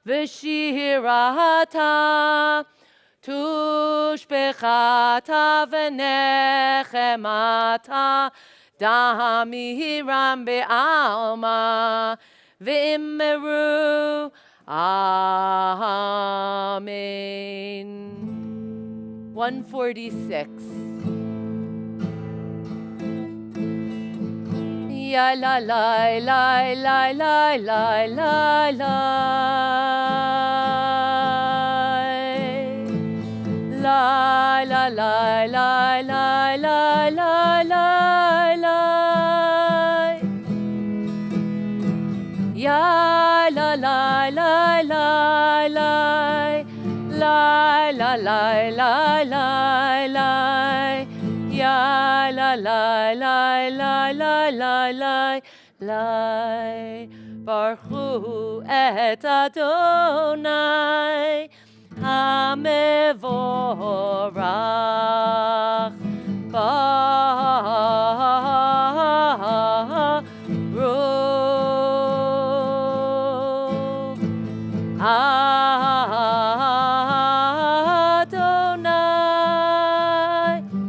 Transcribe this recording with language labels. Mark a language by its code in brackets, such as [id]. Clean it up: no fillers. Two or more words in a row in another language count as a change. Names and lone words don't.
[arc] ושירתא תשבחתא ונחמתא דאמירן בעלמא ואמרו אמן. 146. Ya la la la la la la la la la la la la la la la la Ya la la la la la la la la la la la Ya la la la la la la la la [he] ברוך את אדוני המבורך אדוני